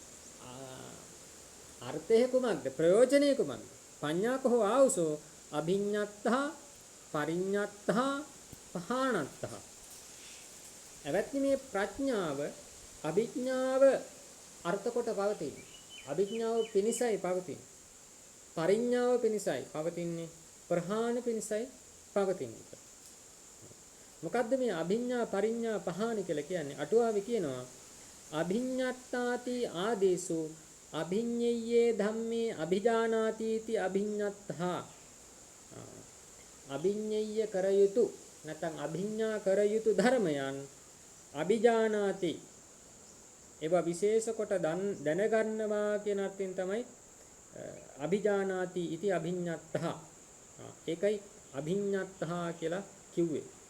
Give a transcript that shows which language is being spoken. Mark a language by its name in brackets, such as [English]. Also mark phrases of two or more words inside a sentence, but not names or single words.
[Sinhala] අර්ථය කුමක්ද ප්‍රයෝජනය කුමක්ද [Pali] පඤ්ඤා කෝ ආවුසෝ අභිඤ්ඤත්තහ පරිඤ්ඤත්තහ පහානත්තහ එවත්නි [Sinhala] මේ ප්‍රඥාව අභිඥාව අර්ථ කොට පවතින. අභිඥාව පිනිසයි පවතින. පරිඥාව පිනිසයි පවතින්නේ. ප්‍රහාණ පිනිසයි පවතින්නේ. මොකද්ද මේ අභිඥා පරිඥා පහාණ කියලා කියන්නේ? අටුවාවේ කියනවා [Pali] අභිඤ්ඤත්තාති ආදේසු අභිඤ්ඤයේ ධම්මේ අභිජානාති इति අභිඤ්ඤත්තහ. [Sinhala] අභිඤ්ඤය කර යුතු නැත්නම් අභිඥා කර යුතු ධර්මයන් අභිජානාති ඒවා විශේෂ කොට දැනගන්නවා කියන අර්ථයෙන් තමයි [Pali] අභිජානාති इति අභිඤ්ඤත්තහ. [Sinhala] ඒකයි අභිඤ්ඤත්තහ කියලා කිව්වේ.